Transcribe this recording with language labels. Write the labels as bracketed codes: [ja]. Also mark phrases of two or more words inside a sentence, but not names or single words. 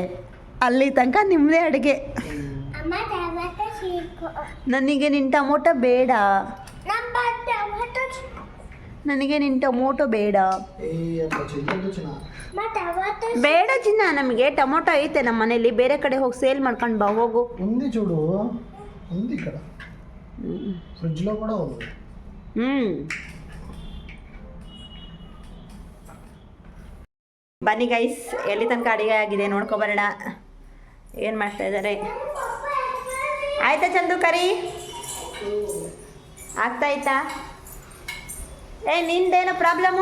[kn] ಅಲ್ಲಿ ತನಕ ನಿಮ್ಮದೇ ಅಡುಗೆ. ನನಗೆ ನಿನ್ನ ಟೊಮೊಟೊ ಬೇಡ. ನನಗೆ ನಿನ್ನ ಟೊಮೊಟೊ ಬೇಡ. ಬೇಡ ಚಿನ್ನ, ನಮಗೆ ಟೊಮೊಟೊ ಐತೆ ನಮ್ಮ ಮನೇಲಿ. ಬೇರೆ ಕಡೆ ಹೋಗಿ ಸೇಲ್ ಮಾಡ್ಕೊಂಡು ಬಾ, ಹೋಗು. [te] ఉంది చూడు, ఉంది ఇక్కడ ఫ్రిడ్జ్లో కూడా ఉంది. [kn] ಬನ್ನಿ ಗೈಸ್, ಎಲ್ಲಿ ತನಕ ಅಡಿಗೆ ಆಗಿದೆ ನೋಡ್ಕೊಬರೋಣ. ಏನು ಮಾಡ್ತಾ ಇದ್ದಾರೆ? ಆಯ್ತಾ ಚಂದು ಕರಿ? ಆಗ್ತಾಯ್ತಾ? ನಿಂದೇನು ಪ್ರಾಬ್ಲಮ್ಮು?